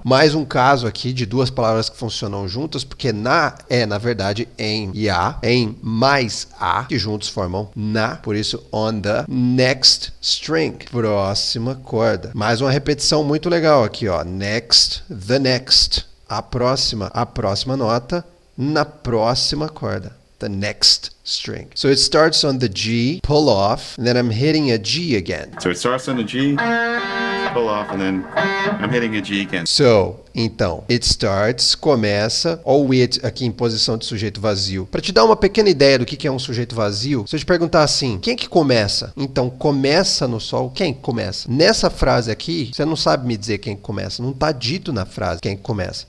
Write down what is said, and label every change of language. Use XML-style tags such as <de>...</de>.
<pt>Mais um caso aqui de duas palavras que funcionam juntas, porque na é, na verdade, em e a, em mais a, que juntos formam na, por isso,</pt> <en>on the next string,</en> <pt>próxima corda. Mais uma repetição muito legal aqui, ó, next,</pt> <en>the next.</en> <pt>A próxima nota na próxima corda.</pt> <en>The next string. So it starts on the G, pull off, and then I'm hitting a G again. So it starts on the G, pull off, and then I'm hitting a G again.</en> <pt>So, então,</pt> <en>it starts,</en> <pt>começa, ou it aqui em posição de sujeito vazio. Para te dar uma pequena ideia do que é um sujeito vazio, se eu te perguntar assim, quem que começa? Então, começa no sol, quem começa? Nessa frase aqui, você não sabe me dizer quem começa, não está dito na frase quem começa.</pt>